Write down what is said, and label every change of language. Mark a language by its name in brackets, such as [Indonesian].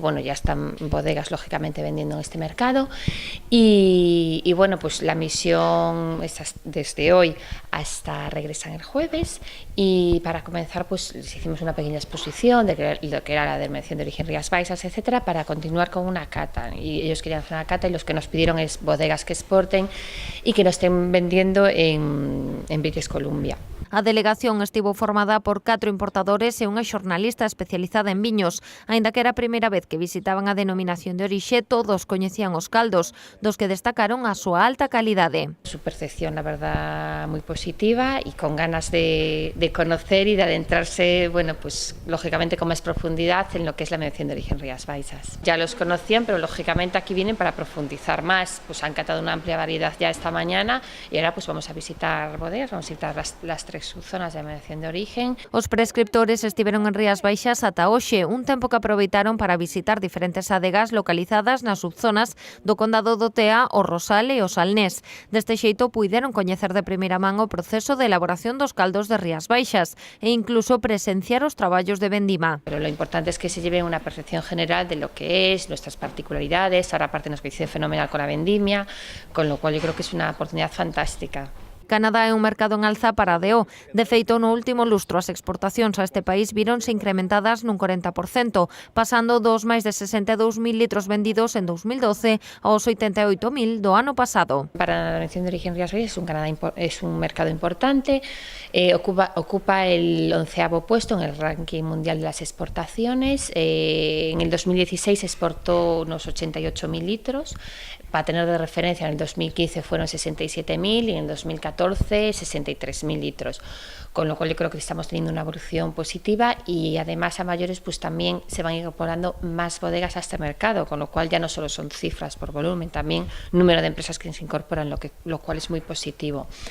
[Spanish] Bueno, ya están bodegas lógicamente vendiendo en este mercado y bueno, pues la misión es desde hoy hasta regresan el jueves, y para comenzar pues les hicimos una pequeña exposición de lo que era la Denominación de Origen Rías Baixas, etcétera, para continuar con una cata, y ellos querían hacer una cata y los que nos pidieron es bodegas que exporten y que no estén vendiendo en British Columbia. [Galician] A delegación estivo formada por 4 importadores e unha xornalista especializada en viños. Aínda que era a primeira vez que visitaban a Denominación de Orixe, todos coñecían os caldos, dos que destacaron a súa alta calidade. [Spanish] Su percepción, la verdad, muy positiva y con ganas de conocer y de adentrarse, bueno, pues lógicamente con más profundidad en lo que es la Denominación de Origen Rías Baixas. Ya los conocían, pero lógicamente aquí vienen para profundizar más. Pues han catado una amplia variedad ya esta mañana y ahora pues vamos a visitar bodegas, vamos a visitar las 3 3 subzonas de denominación de origen. [Galician] Os prescriptores estiveron en Rías Baixas ata hoxe, un tempo que aproveitaron para visitar diferentes adegas localizadas nas subzonas do Condado do Tea, o Rosal e o Salnés. Deste xeito puideron coñecer de primeira man o proceso de elaboración dos caldos de Rías Baixas e incluso presenciar os traballos de vendima. [Spanish] Pero lo importante es que se lleve una percepción general de lo que es, nuestras particularidades. Ahora aparte nos coincide fenomenal con la vendimia, con lo cual yo creo que es una oportunidad fantástica. [Galician] Canadá é un mercado en alza para a DO. De feito, no último lustro as exportacións a este país víronse incrementadas nun 40%, pasando dos máis de 62.000 litros vendidos en 2012 aos 88.000 do ano pasado. [Spanish] Para la denominación de origen Rías Baixas es un mercado importante, ocupa el 11º puesto en el ranking mundial de las exportaciones. En el 2016 exportó unos 88.000 litros, para tener de referencia en el 2015 fueron 67.000 y en el 2014 63.000 litros, con lo cual yo creo que estamos teniendo una evolución positiva y además a mayores pues también se van incorporando más bodegas a este mercado, con lo cual ya no solo son cifras por volumen, también número de empresas que se incorporan, lo cual es muy positivo.